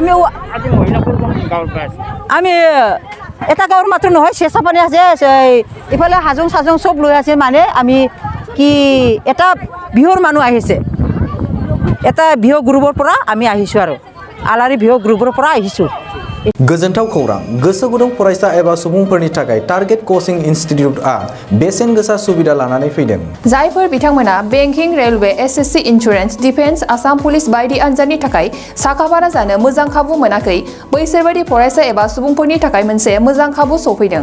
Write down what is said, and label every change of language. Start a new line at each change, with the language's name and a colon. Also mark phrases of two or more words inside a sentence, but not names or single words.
Assamese: আমি এটা গাঁৱৰ মাত্ৰ নহয় চেঁচাপানী আছে ইফালে হাজং চাজং চব লৈ আছে মানে আমি কি এটা বিহুৰ মানুহ আহিছে এটা বিহু গ্ৰুপৰ পৰা আমি আহিছোঁ আৰু আলাरि বিহু গ্ৰুপৰ পৰা আহিছোঁ
Bodo: गोजोनथाव खौरां गोसो गुदुं फरायसा एबा सुबुंफोरनि थाखाय टारगेट कोचिं इन्स्टिट्यूटआ बेसेन गोसा सुबिदा लानानै फैदों जायफोर बिथांमोना
English: banking railway SSC insurance defence Assam police
Bodo: बायदि आनजादनि थाखाय साखाफारा जानो मोजां खाबु मोनाखै बैसोर बायदि फरायसा एबा सुबुंफोरनि थाखाय मोनसे मोजां खाबु सफैदों